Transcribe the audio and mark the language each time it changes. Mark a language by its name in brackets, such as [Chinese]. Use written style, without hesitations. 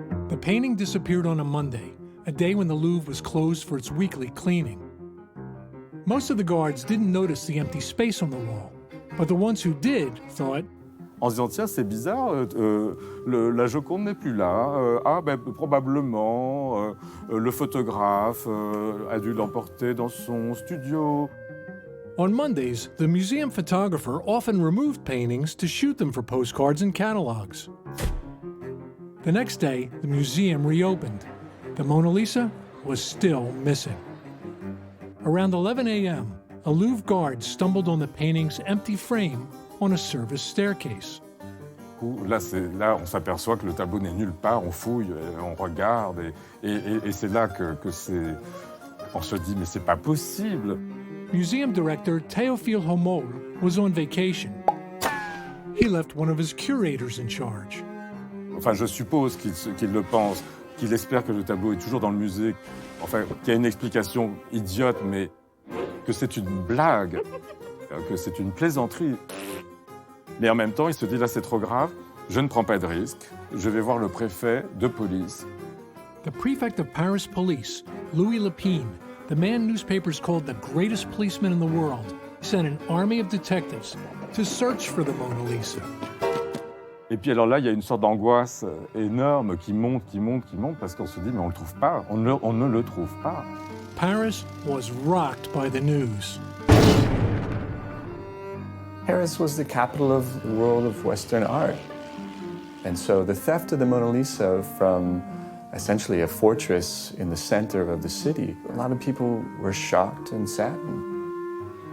[English] The painting disappeared on a Monday, a day when the Louvre was closed for its weekly cleaning. Most of the guards didn't notice the empty space on the wall, but the ones who did thought, [French] en se disant, tiens, c'est bizarre, la Joconde n'est plus là. Probablement, le photographe a dû l'emporter dans son studio. [English] On Mondays, the museum photographer often removed paintings to shoot them for postcards and catalogs. The next day, the museum reopened. The Mona Lisa was still missing. Around 11 a.m., a Louvre guard stumbled on the painting's empty frame on a service staircase. [French] Là, on s'aperçoit que le tableau n'est nulle part, on fouille, on regarde, et c'est là que c'est... On se dit, mais c'est pas possible. [English] Museum director Théophile Homol was on vacation. He left one of his curators in charge. [French] Enfin, je suppose qu'il le pense, qu'il espère que le tableau est toujours dans le musée, enfin, qu'il y a une explication idiote, mais que c'est une blague, que c'est une plaisanterie. Mais en même temps, il se dit, là, c'est trop grave, je ne prends pas de risque, je vais voir le préfet de police. [English] The prefect of Paris police, Louis Lepine, the man newspapers called the greatest policeman in the world, sent an army of detectives to search for the Mona Lisa. [French] Et puis alors là, il y a une sorte d'angoisse énorme qui monte, parce qu'on se dit, mais on ne le trouve pas, on ne le trouve pas. [English] Paris was rocked by the news. Paris was the capital of the world of Western art. And so the theft of the Mona Lisa from essentially a fortress in the center of the city, a lot of people were shocked and saddened.